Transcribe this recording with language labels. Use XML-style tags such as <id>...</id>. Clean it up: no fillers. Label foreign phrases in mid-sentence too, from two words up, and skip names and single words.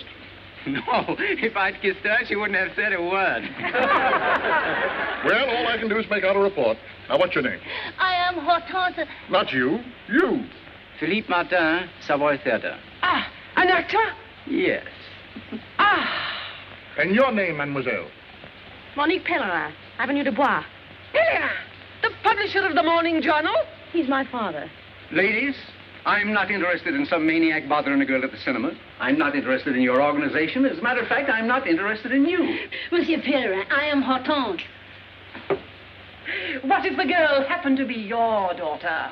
<en>No, if I'd kissed her, she wouldn't have said a word. Well, all I can do is make out a report. Now, what's your name? I am Hortense. Not you. You. Philippe Martin, Savoy Theatre. Ah, an actor? Yes. Ah, And your name, mademoiselle? Monique Pellerin, Avenue de Bois. Pellerin, the publisher of the Morning Journal? He's my father. Ladies, I'm not interested in some maniac bothering a girl at the cinema. I'm not interested in your organization. As a matter of fact, I'm not interested in you. Monsieur Pellerin, I am Hortense. What if the girl happened to be your daughter?</en>